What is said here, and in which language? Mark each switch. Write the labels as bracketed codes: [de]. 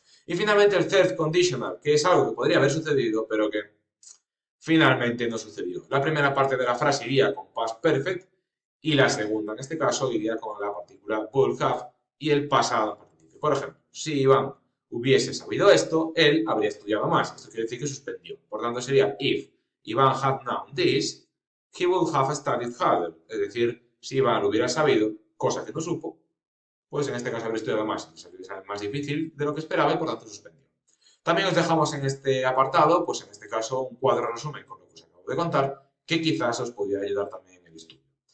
[es] Y finalmente el third conditional, que es algo que podría haber sucedido, pero que finalmente no sucedió. La primera parte de la frase iría con past perfect y la segunda, en este caso, iría con la partícula would have y el pasado participio. Por ejemplo, si Iván hubiese sabido esto, él habría estudiado más. Esto quiere decir que suspendió. Por tanto, sería [en] if Iván had known this, he would have studied harder. [es] Es decir, si Iván lo hubiera sabido, cosa que no supo, pues en este caso habría estudiado más. Es más difícil de lo que esperaba y por tanto suspendió. También os dejamos en este apartado, pues en este caso, un cuadro resumen con lo que os acabo de contar, que quizás os pudiera ayudar también en el estudio.